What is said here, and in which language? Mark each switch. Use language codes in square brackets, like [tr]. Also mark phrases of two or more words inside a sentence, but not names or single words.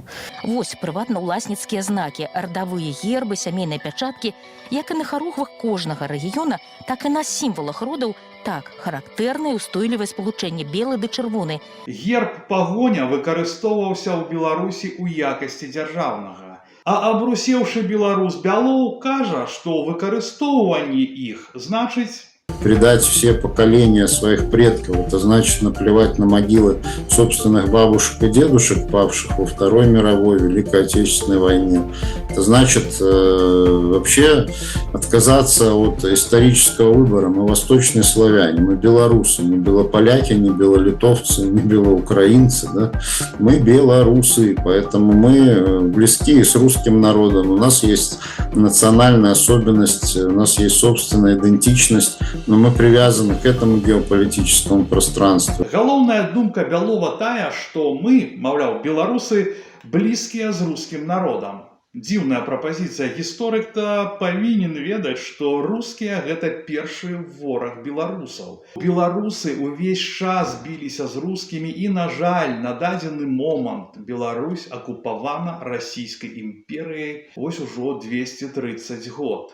[be] Вось прыватна-ўласніцкія знакі, радавыя гербы, сямейныя пячаткі, як і на харугвах кожнага рэгіёна, так і на сімвалах родаў, так, характэрнае устойлівае спалучэнне белы ды чырвоны. Герб пагоня выкарыстоўваўся ў Беларусі ў якасці дзяржаўнага. А абрусеўшы беларус Бялоў кажа, што выкарыстоўванне іх значыць [ru] Предать все поколения своих предков, это значит наплевать на могилы собственных бабушек и дедушек, павших во Второй мировой, Великой Отечественной войне. Это значит вообще отказаться от исторического выбора. Мы восточные славяне, мы белорусы, не белополяки, не белолитовцы, не белоукраинцы. Да? Мы белорусы, поэтому мы близки с русским народом. У нас есть национальная особенность, у нас есть собственная идентичность, но мы привязаны к этому геополитическому пространству. [be] Галоўная думка Бялова тая, што мы, маўляў, беларусы, блізкія з рускім народам. Дзіўная прапазіцыя. Гісторык-то павінен ведаць, што рускія – гэта першы вораг беларусаў. Беларусы ўвесь час біліся з рускімі і, на жаль, на дадзены момант Беларусь акупавана расійскай імперыяй вось ужо 230 год.